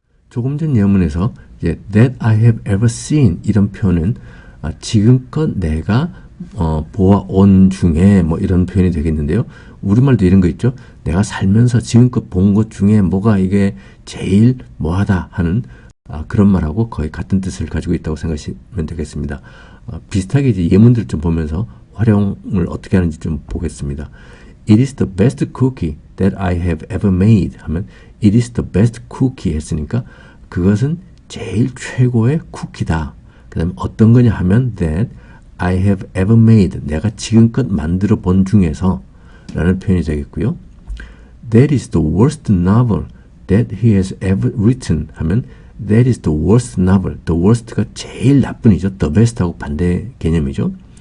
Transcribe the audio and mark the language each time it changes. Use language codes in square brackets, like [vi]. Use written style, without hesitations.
[ko] 조금 전 예문에서 이제 [en] that I have ever seen [ko] 이런 표현은 지금껏 내가 보아온 중에 뭐 이런 표현이 되겠는데요. 우리말도 이런 거 있죠. 내가 살면서 지금껏 본 것 중에 뭐가 이게 제일 뭐하다 하는 그런 말하고 거의 같은 뜻을 가지고 있다고 생각하시면 되겠습니다. 비슷하게 이제 예문들 좀 보면서 활용을 어떻게 하는지 좀 보겠습니다. [en] It is the best cookie that I have ever made 하면 It is the best cookie [ko] 했으니까 그것은 제일 최고의 쿠키다. 그 다음에 어떤 거냐 하면 [en] that I have ever made [ko] 내가 지금껏 만들어 본 중에서 라는 표현이 되겠고요. [en] That is the worst novel that he has ever written [ko] 하면 [en] That is the worst novel. [ko] The worst가 제일 나쁜이죠. The best하고 반대 개념이죠.